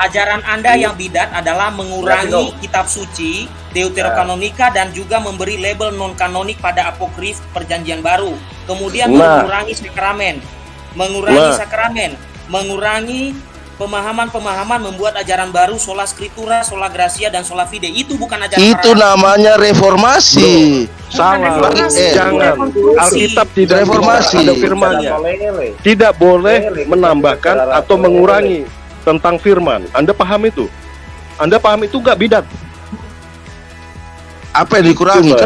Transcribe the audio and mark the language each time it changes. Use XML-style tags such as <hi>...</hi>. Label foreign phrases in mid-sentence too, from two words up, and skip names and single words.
<id>Ajaran Anda yang bidat adalah mengurangi kitab suci, Deuterokanonika, dan juga memberi label non-kanonik pada apokrif Perjanjian Baru. Kemudian Nah. mengurangi sakramen, mengurangi pemahaman-pemahaman, membuat ajaran baru,</id> <la>sola scriptura, sola gracia, dan sola fide.</la> <id>Itu bukan ajaran Itu para- namanya reformasi. Salah, reformasi, jangan. rekonstruksi. Alkitab tidak Reformasi. ada firmannya. Lele. Tidak boleh menambahkan atau mengurangi tentang firman. Anda paham itu? Anda paham itu nggak bidat? Apa yang dikurangi?</id>